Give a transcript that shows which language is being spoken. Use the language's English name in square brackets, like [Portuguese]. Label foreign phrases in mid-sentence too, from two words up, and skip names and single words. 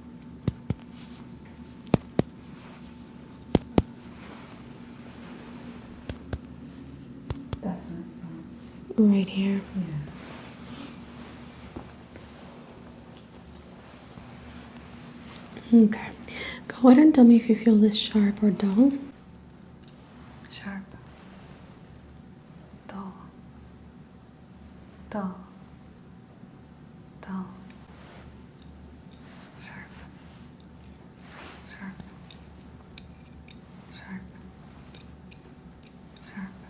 [English] That's when it stops. Right here. Yeah. Okay. Go ahead and tell me if you feel this sharp or dull. Sharp. Dull. Dull. Dull. Sharp. Sharp. Sharp. Sharp.